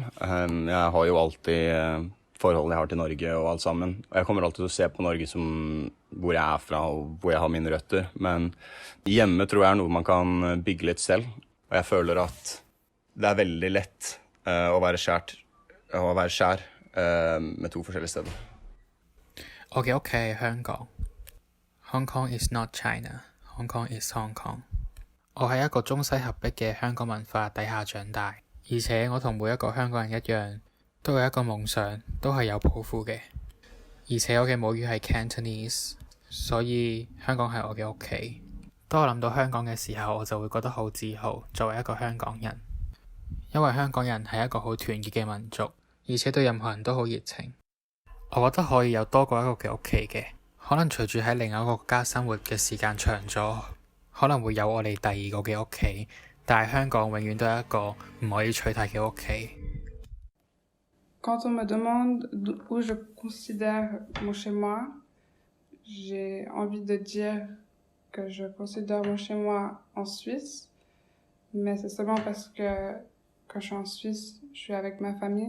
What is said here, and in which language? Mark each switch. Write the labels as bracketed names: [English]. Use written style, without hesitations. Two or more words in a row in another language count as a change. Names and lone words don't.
[Norwegian] Jeg har jo alltid forholdene jeg har til Norge og alt sammen, og jeg kommer alltid til å se på Norge som hvor jeg er fra og hvor jeg har mine røtter, men hjemme tror jeg er noe man kan bygge litt selv, og jeg føler at det er veldig lett å være skjær med to forskjellige steder. [English] Okay, Hong Kong. Hong Kong is not China. Hong Kong is Hong Kong。 [Cantonese] 我喺一個中西合璧嘅香港文化底下長大，而且我同每一個香港人一樣，都有一個夢想，都係有抱負嘅。而且我嘅母語係 Cantonese， 所以香港係我嘅屋企。當我諗到香港嘅時候，我就會覺得好自豪，作為一個香港人。因為香港人係一個好團結嘅民族，而且對任何人都好熱情。我覺得可以有多過一個嘅屋企嘅。可能隨住喺另一個國家生活嘅時間長咗，可能會有我哋第二個嘅屋企，但係香港永遠都係一個唔可以取代嘅屋企。 [French] Quand on me demande où je considère mon chez-moi, j'ai envie de dire que je considère mon chez-moi en Suisse, mais c'est seulement parce que quand je suis en Suisse, je suis avec ma famille.